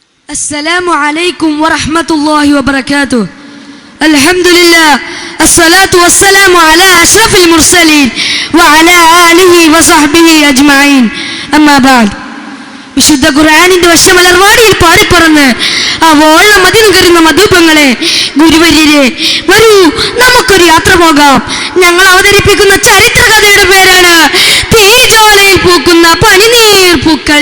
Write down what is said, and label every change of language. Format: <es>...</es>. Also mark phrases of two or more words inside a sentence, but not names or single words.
<ar>السلام عليكم ورحمة الله وبركاته. الحمد لله الصلاة والسلام على أشرف المرسلين وعلى آله وصحبه أجمعين. أما بعد.</ar> <ml>വിശുദ്ധ ഖുർആനിന്റെ വശമലർവാടിയിൽ പാടിപ്പറന്ന് ആ വോളം മതിൽ കരുന്ന മധുപങ്ങളെ ഗുരുവര്യരെ വരൂ നമുക്കൊരു യാത്ര പോകാം. ഞങ്ങൾ അവതരിപ്പിക്കുന്ന ചരിത്ര കഥയുടെ പേരാണ് തീജ്വാലയിൽ പൂക്കുന്ന പനിനീർ പൂക്കൾ.</ml>